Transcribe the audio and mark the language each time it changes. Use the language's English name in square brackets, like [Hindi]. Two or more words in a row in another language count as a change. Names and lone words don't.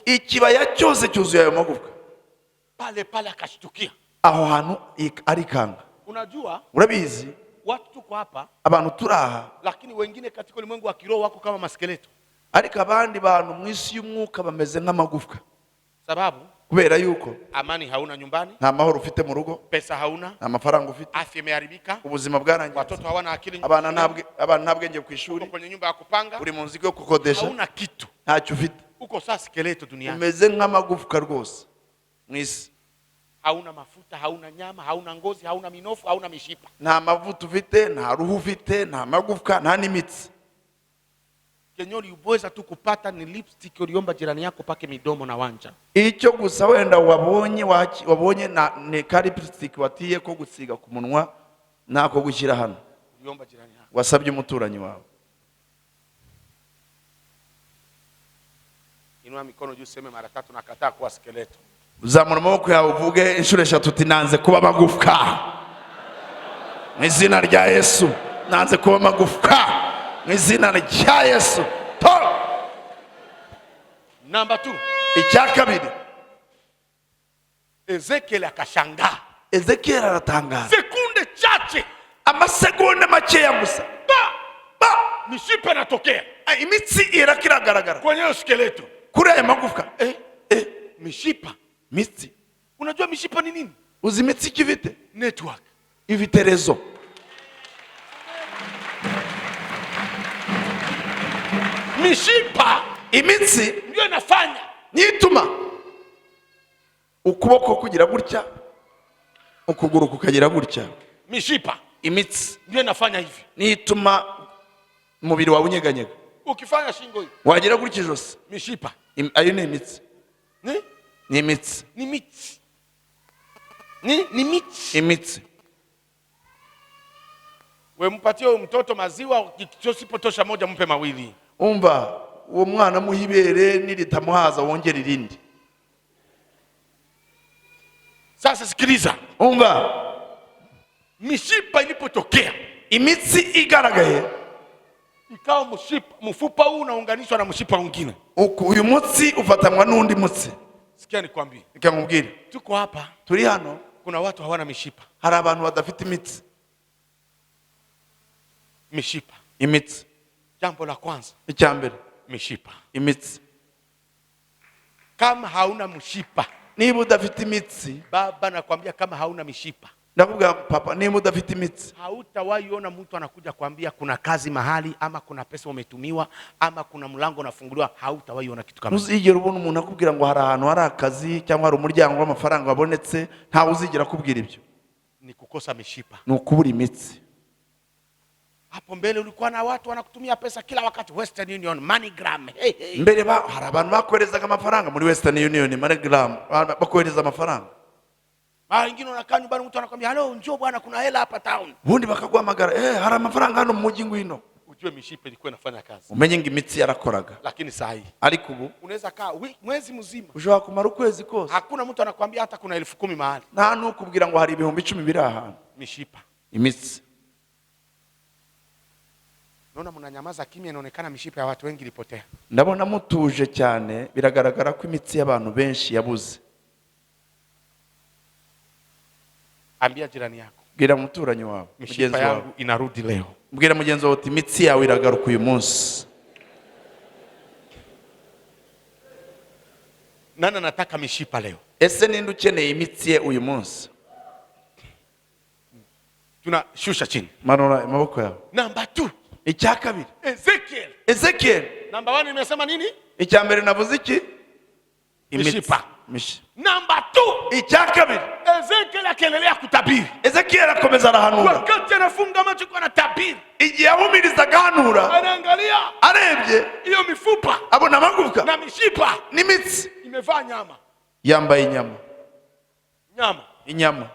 [Kinyarwanda] Ikibaya cyose cyuzuye ayo magufwa. [Swahili] Pale akashtukia. [Kinyarwanda] Aho hantu arikanga. [Swahili] Unajua? [Kinyarwanda] Urabizi? [Swahili] Watu tuko hapa, [Kinyarwanda] abantu turaha, [Swahili] lakini wengine katika ulimwengu wa kiroho wako kama maskeleto. [Kinyarwanda] ariko abandi bantu mu isi y'umwuka bameze nk'amagufwa. [Swahili] Sababu [Kinyarwanda] kubera yuko [Swahili] amani hauna nyumbani, [Kinyarwanda] nta mahoro ufite mu rugo, [Swahili] pesa hauna, [Kinyarwanda] nta mafaranga ufite, [Swahili] afya imeharibika, [Kinyarwanda] ubuzima bwarangiye, [Swahili] watoto hawana akili, [Kinyarwanda] abana nta bwenge ku ishuri, [Swahili] kwenye nyumba ya kupanga, [Kinyarwanda] uri mu nzu yo kukodesha, [Swahili] hauna kitu, [Kinyarwanda] ntacyo ufite, [Swahili] uko saa skeleto duniani, [Kinyarwanda] umeze nk'amagufwa rwose mu isi. [Swahili] hauna mafuta, hauna nyama, hauna ngozi, hauna minofu, hauna mishipa. [Kinyarwanda] Nta mavuta ufite, nta ruhu ufite, nta magufwa, nta n'imitsi. [Swahili] Kenyori uweza tu kupata ni lipstick uliomba jirani yako pake midomo na wanja. [Kinyarwanda] Icyo gusa wenda wabonye ni ka lipstick watiye ko gusiga ku munwa, nako gushyira hano, [Swahili] Uliomba jirani yako. [Kinyarwanda] wasabye umuturanyi wawe. [Swahili] Inua mikono juu, sema mara 3, nakataa kuwa skeleto. [Kinyarwanda] Uzamura amaboko yawe uvuge inshuro 3 uti nanze kuba magufwa. Mu izina rya Yesu, nanze kuba magufwa. Mu izina rya Yesu. [English] Number 2. [Kinyarwanda] Icya kabiri, [Swahili] Ezekiel akashangaa. [Kinyarwanda] Ezekiel aratangaza. [Swahili] Sekunde chache, [Kinyarwanda] Amasegonda makeya gusa, [Swahili] mishipa inatokea. [Kinyarwanda] imitsi iragaragara [Swahili] Kwenye skeleto. [Kinyarwanda] kuri aya magufwa. [Swahili] Mishipa. [Kinyarwanda] Mitsi. [Swahili] Unajua mishipa ni nini? [Kinyarwanda] Uzi imitsi kivite? [English] Network. [Kinyarwanda] Ifite rezo. [Swahili] Mishipa [Kinyarwanda] Imitsi [Swahili] ndio inafanya [Kinyarwanda] nituma ukuboko kugira gutya, ukuguru kukagira gutya. [Swahili] mishipa [Kinyarwanda] Imitsi [Swahili] ndio inafanya hivi. [Kinyarwanda] nituma umubiri wawe unyeganyega. [Swahili] Ukifanya shingo hivi, [Kinyarwanda] Wagira gutya ijosi. [Swahili] mishipa. [Kinyarwanda] Ayo ni imitsi. Ni imitsi. Ni mitsi. Ni mitsi. Imitsi. [Swahili] We mpatie mtoto maziwa, kisipotosha moja mpe mawili. [Kinyarwanda] Umva, uwo mwana muhibere niritamuhaza wongera irindi. [Swahili] Sasa sikiliza. [Kinyarwanda] Umva, [Swahili] Mishipa ilipotokea, [Kinyarwanda] imitsi igaragaye, [Swahili] ikawa mfupa huu unaunganishwa na mshipa mwingine. [Kinyarwanda] uyu mutsi ufatanwa n'undi mutsi. [Swahili] Sikia nikwambie. [Kinyarwanda] Nikamubwira, [Swahili] Tuko hapa, [Kinyarwanda] turi hano, [Swahili] kuna watu hawana mishipa. [Kinyarwanda] hari abantu badafite imitsi. [Swahili] Mishipa. [Kinyarwanda] Imitsi. [Swahili] Jambo la kwanza, [Kinyarwanda] Icyambere, [Swahili] mishipa. [Kinyarwanda] imitsi. [Swahili] Kama hauna mshipa, [Kinyarwanda] Niba udafite imitsi, [Swahili] baba nakwambia, kama hauna mishipa, [Kinyarwanda] ndavuga papa, niba udafite imitsi, [Swahili] hautawahi ona mtu anakuja kuambia kuna kazi mahali, ama kuna pesa umetumiwa, ama kuna mlango unafunguliwa. Hautawahi ona kitu kama hicho. [Kinyarwanda] ntuzigera ubona umuntu akubwira ngo hari ahantu hari akazi cyangwa hari umuryango w'amafaranga wabonetse. Ntawe uzigera akubwira ibyo. [Swahili] Ni kukosa mishipa. [Kinyarwanda] Ni ukubura imitsi. [Swahili] Hapo mbele ulikuwa na watu wanakutumia pesa kila wakati, Western Union, MoneyGram. [Kinyarwanda] Mbere hari abantu bakoherezaga amafaranga muri Western Union, MoneyGram, bakohereza amafaranga. [Swahili] Wengine unakaa nyumbani, mtu anakuambia halo, njoo bwana, kuna hela hapa town. [Kinyarwanda] Ubundi bakaguhamagara, hari amafaranga hano mu mujyi ngwino. [Swahili] Ujue mishipa ilikuwa inafanya kazi. [Kinyarwanda] Umenye ngo imitsi yarakoraga. [Swahili] Lakini saa hii, [Kinyarwanda] ariko ubu [Swahili] unaweza kaa mwezi mzima, [Kinyarwanda] ushobora kumara ukwezi kose, [Swahili] hakuna mtu anakuambia hata kuna 10,000 mahali. [Kinyarwanda] nta nukubwira ngo hari ibihumbi 10 biri ahantu. [Swahili] Mishipa. [Kinyarwanda] Imitsi. [Swahili] Naona mnanyamaza kimya, inaonekana mishipa ya watu wengi ilipotea. [Kinyarwanda] Ndabona mutuje cyane, biragaragara ko imitsi y'abantu benshi yabuze. [Swahili] Ambia jirani yako, [Kinyarwanda] bwira muturanyi wawe, [Swahili] mishipa yangu inarudi leo. [Kinyarwanda] Bwira mugenzi wawe uti imitsi yawe iragaruka uyu munsi. [Swahili] Nani anataka mishipa leo? [Kinyarwanda] Ese ninde ukeneye imitsi ye uyu munsi? [Swahili] Tunashusha chini. [Kinyarwanda] Manura amaboko yawe. [English] Number 2. [Kinyarwanda] Icya kabiri. [Swahili] Ezekiel. [English] Number 1 [Swahili] nimesema nini? [Kinyarwanda] Icya mbere navuze iki? [Swahili] Mishipa. [English] Number 2. [Kinyarwanda] Icya kabiri. [Swahili] Ezekiel akaendelea kutabiri. [Kinyarwanda] Ezekiel akomeza arahanura. [Swahili] Wakati anafunga macho kwa anatabiri. [Kinyarwanda] Igihe ahumiriza aganura, [Swahili] anaangalia, [Kinyarwanda] arebye [Swahili] hiyo mifupa, [Kinyarwanda] abona amagufwa [Swahili] na mishipa [Kinyarwanda] n'imitsi [Swahili] imevaa nyama. [Kinyarwanda] Yambaye inyama. Inyama.